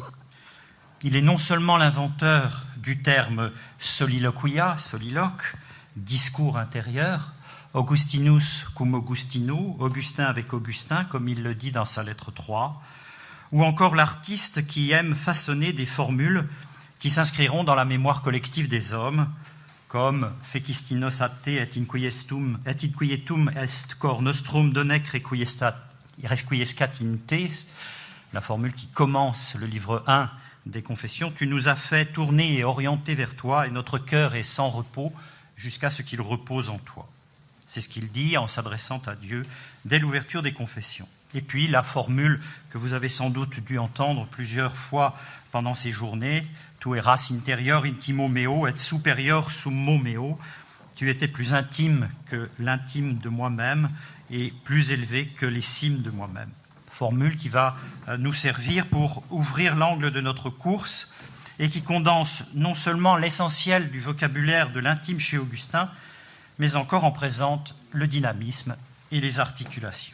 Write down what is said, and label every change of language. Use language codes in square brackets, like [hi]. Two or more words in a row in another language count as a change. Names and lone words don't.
[fr] Il est non seulement l'inventeur du terme soliloquia, soliloque, discours intérieur, [la] Augustinus cum Augustino, [fr] Augustin avec Augustin, comme il le dit dans sa lettre 3, ou encore l'artiste qui aime façonner des formules qui s'inscriront dans la mémoire collective des hommes, comme [la] Fecistinos ate et inquietum est cor nostrum donec requiescat in te, [fr] la formule qui commence le livre 1 des Confessions. Tu nous as fait tourner et orienter vers toi, et notre cœur est sans repos jusqu'à ce qu'il repose en toi. C'est ce qu'il dit en s'adressant à Dieu dès l'ouverture des Confessions. Et puis la formule que vous avez sans doute dû entendre plusieurs fois pendant ces journées, [la] tu eras interior intimo meo et superior summo meo, [fr] tu étais plus intime que l'intime de moi-même et plus élevé que les cimes de moi-même. Formule qui va nous servir pour ouvrir l'angle de notre course et qui condense non seulement l'essentiel du vocabulaire de l'intime chez Augustin, mais encore en présente le dynamisme et les articulations.